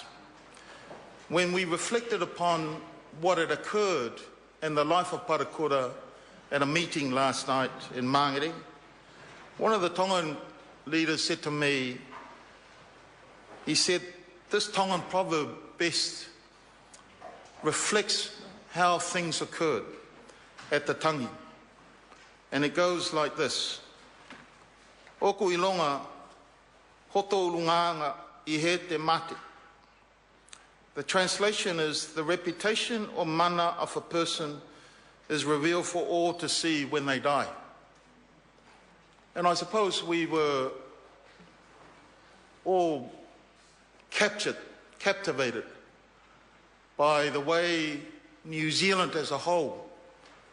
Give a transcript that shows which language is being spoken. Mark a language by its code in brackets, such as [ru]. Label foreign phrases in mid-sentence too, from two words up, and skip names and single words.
[en] When we reflected upon what had occurred in the life of Parekura at a meeting last night in Mangere, one of the Tongan leaders said to me, he said, this Tongan proverb best reflects how things occurred at the tangi. And it goes like this. [to] Oku ilonga, hoto ulunganga I he te mate. [en] The translation is, the reputation or mana of a person is revealed for all to see when they die. And I suppose we were all captivated by the way New Zealand as a whole